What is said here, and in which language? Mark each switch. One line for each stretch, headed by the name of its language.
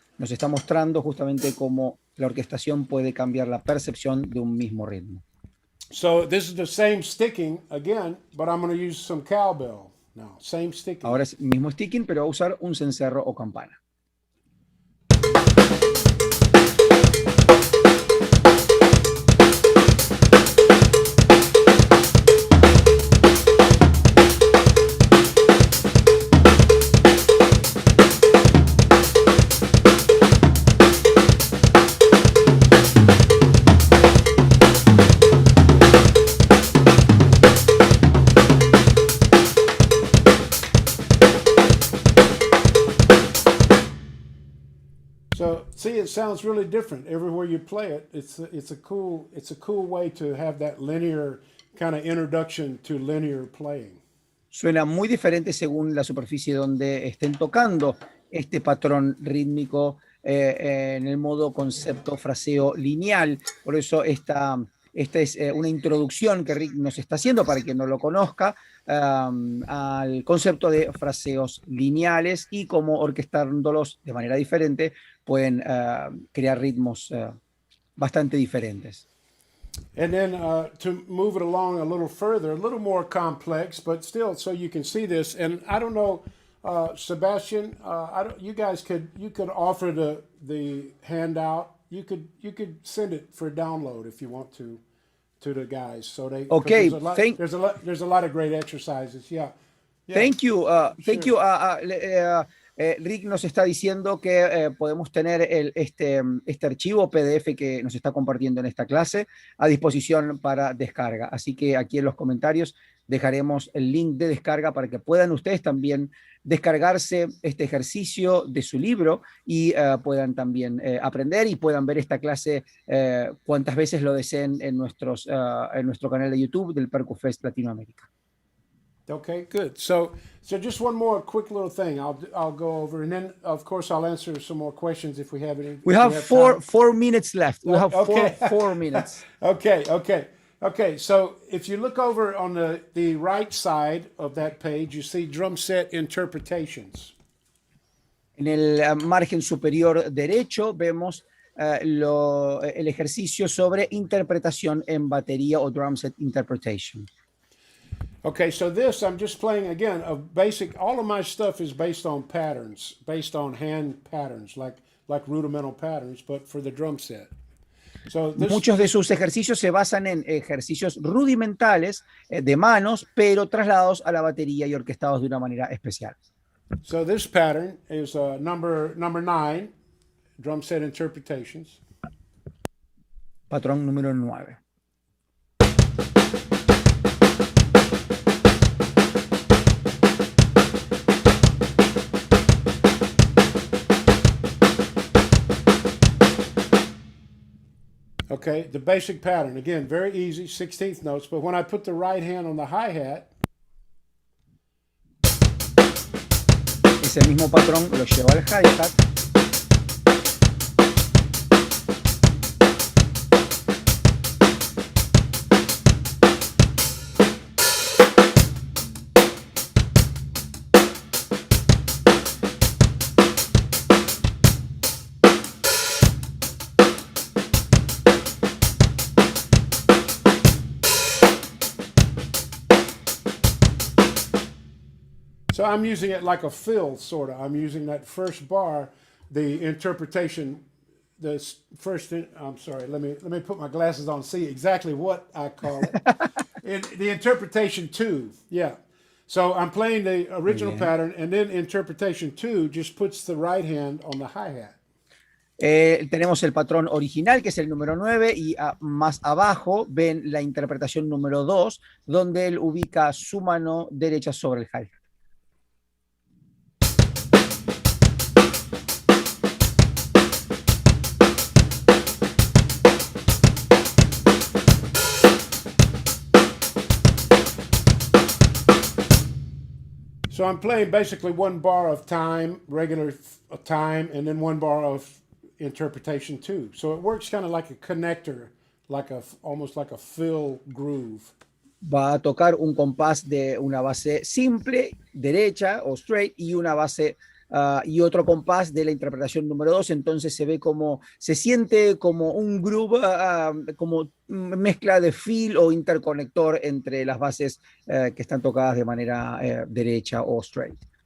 Spanish: Nos está mostrando justamente cómo la orquestación puede cambiar la percepción de un mismo ritmo.
English: So this is the same sticking again, but I'm going to use some cowbell now. Same sticking.
Spanish: Ahora es el mismo sticking, pero va a usar un cencerro o campana.
English: So see, it sounds really different everywhere you play it. It's a cool way to have that linear kind of introduction to linear playing.
Spanish: Suena muy diferente según la superficie donde estén tocando este patrón rítmico en el modo concepto fraseo lineal. Por eso esta es una introducción que Rick nos está haciendo para quien no lo conozca al concepto de fraseos lineales y cómo orquestándolos de manera diferente pueden crear ritmos bastante diferentes.
English: And then to move it along a little further, a little more complex, but still, so you can see this. And I don't know, Sebastian, you could offer the handout. You could send it for download if you want to the guys. So they okay. There's a lot of great exercises. Yeah. Thank you. Thank you.
Spanish: Rick nos está diciendo que podemos tener este archivo PDF que nos está compartiendo en esta clase a disposición para descarga. Así que aquí en los comentarios dejaremos el link de descarga para que puedan ustedes también descargarse este ejercicio de su libro y puedan también aprender y puedan ver esta clase cuantas veces lo deseen en nuestro canal de YouTube del PercuFest Latinoamérica.
English: Okay, good. So just one more quick little thing I'll go over, and then of course I'll answer some more questions if we have any. We have four minutes left. We have four minutes. Okay. So if you look over on the right side of that page, you see drum set interpretations.
Spanish: En el margen superior derecho vemos el ejercicio sobre interpretación en batería o
English: drum set interpretation. Okay, so this, I'm just playing again, all of my stuff is based on patterns, based on hand patterns, like rudimental patterns, but for the drum set.
Spanish: Muchos de sus ejercicios se basan en ejercicios rudimentales de manos, pero trasladados a la batería y orquestados de una manera especial.
English: So this pattern is number 9, drum set interpretations.
Spanish: patrón número 9.
English: Okay, the basic pattern. Again, very easy, 16th notes, but when I put the right hand on the hi-hat,
Spanish: Ese mismo patrón lo lleva al hi-hat.
English: so I'm using it like a fill, sort of. I'm using that first bar, the interpretation, I'm sorry, let me put my glasses on and see exactly what I call it. The interpretation 2, yeah. So I'm playing the original pattern, and then interpretation 2 just puts the right hand on the hi-hat.
Spanish: Tenemos el patrón original, que es el número 9, y más abajo ven la interpretación número 2, donde él ubica su mano derecha sobre el hi-hat.
English: So I'm playing basically one bar of time, regular time, and then one bar of interpretation 2. So it works kind of like a connector, almost like a fill groove.
Spanish: Va a tocar un compás de una base simple, derecha o straight, y una base y otro compás de la interpretación número 2. Entonces se siente como un groove, como mezcla de fill o interconector entre las bases que están tocadas de manera derecha o straight.